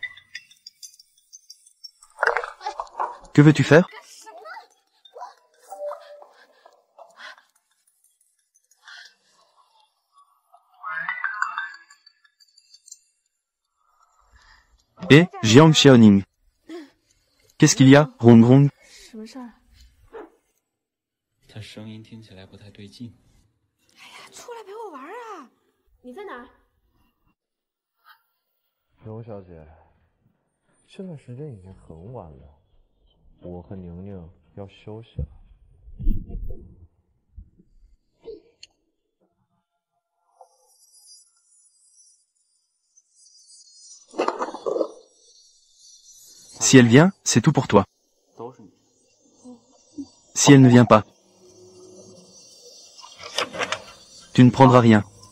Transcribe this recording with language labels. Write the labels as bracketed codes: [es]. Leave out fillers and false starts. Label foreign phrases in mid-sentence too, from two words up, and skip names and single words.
[fr] Que veux-tu faire? Eh, Jiang Xiaoning. Qu'est-ce qu'il y a, Rong Rong? [zh] 他声音听起来不太对劲。哎呀，出来陪我玩啊！你在哪儿？刘小姐，现在时间已经很晚了，我和宁宁要休息了。 [fr] Si elle vient, c'est tout pour toi. Si elle ne vient pas, tu ne prendras rien.